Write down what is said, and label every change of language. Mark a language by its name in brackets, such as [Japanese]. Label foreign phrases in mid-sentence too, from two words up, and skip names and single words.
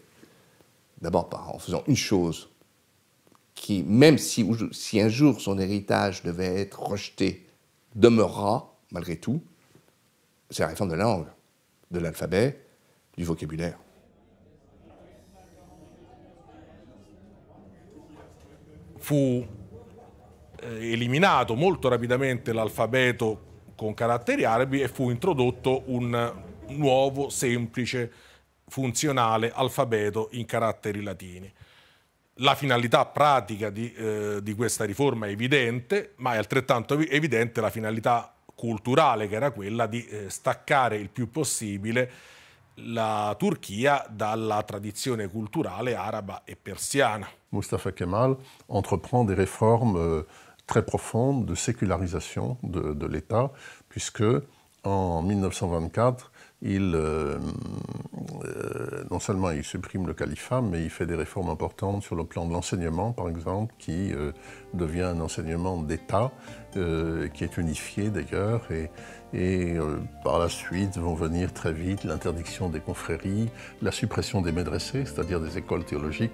[French] D'abord en faisant une chose qui, même si un jour son héritage devait être rejeté, demeurera malgré tout, c'est la réforme de la langue, de l'alphabet, du vocabulaire. [Italian] Fu eliminato molto rapidamente l'alfabeto con caratteri arabi e fu introdotto un nuovo, semplice, funzionale alfabeto in caratteri latini. La finalità pratica di questa riforma è evidente, ma è altrettanto evidente la finalità culturale, che era quella di staccare il più possibile la Turchia dalla tradizione culturale araba e persiana. [French] Mustafa Kemal entreprend des réformes très profonde de sécularisation de l'État, puisque en 1924, non seulement il supprime le califat, mais il fait des réformes importantes sur le plan de l'enseignement, par exemple, qui devient un enseignement d'État, qui est unifié d'ailleurs, et par la suite vont venir très vite l'interdiction des confréries, la suppression des médressés, c'est-à-dire des écoles théologiques.